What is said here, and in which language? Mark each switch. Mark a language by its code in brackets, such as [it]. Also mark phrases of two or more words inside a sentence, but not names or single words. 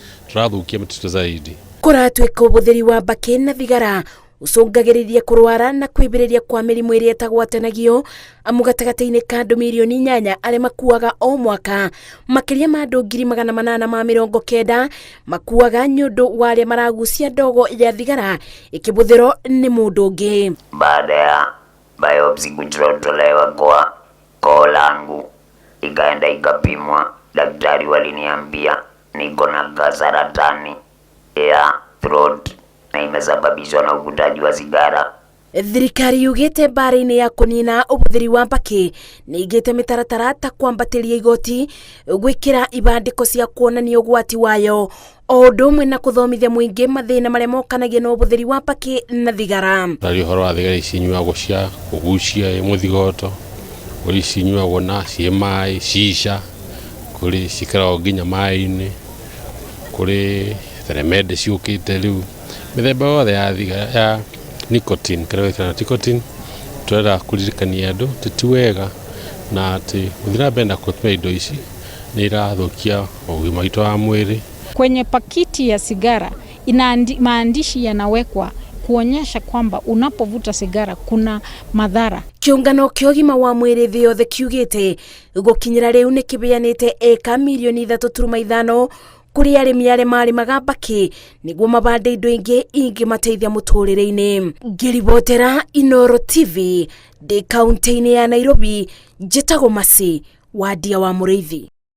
[ki] Kuratwika ubuthiri wa mbaki na thigara ucungagiriria kurwara na kwibiriria kwa mirimu iria tagwatanagio amu gatagataini ka andu milioni 8 aria makuaga o mwaka makiria ma andu 890 makuaga nyundu wa aria maragucia ndogo ya thigara ikibuthiro ni mundu ungi. [sw] Baada ya biopsy kutolewa kwa koo langu ikaenda ikapimwa, daktari waliniambia niko na saratani ya throat na imesababishwa na uvutaji wa sigara. [ki] Thirikari yugite bara-ini ya kunina ubuthiri wa mbaki ni igite mitaratara ta kwambatiria igoti, gwikira ibandiko cia kuonania ugwati wayo, o undu umwe na kuthomithia muingi mathina maria mokanagia na ubuthiri wa mbaki na thigara. Rari horo wa thigara icinyuagwo cia kugucia muthigoto, uri icinyuagwo na ciemai shisha, kuri cikaragwo nginya mai-ini, kuri theremende ciukite riu mithemba yothe ya thigara ya nicotine kana nicotine. Turenda kuririkania andu titiwega na ati uthira benda kutumia indo ici ni irathukia ugima witũ wa mwĩrĩ. [sw] Kwenye pakiti ya sigara maandishi yanawekwa kuonyesha kwamba unapovuta sigara kuna madhara. [ki] Kiungano kia ũgima wa mwĩrĩ thĩ yothe kiugite gukinyira riu ni kibeanite eka milioni 3.5 kuri arimi aria marimaga mbaki niguo mabande indo ingi ingimateithia muturire-ini. Ngiribotera Inooro TV ndi kaunti-ini ya Nairobi, njitagwo Masi wa Ndia wa Mũrĩithi.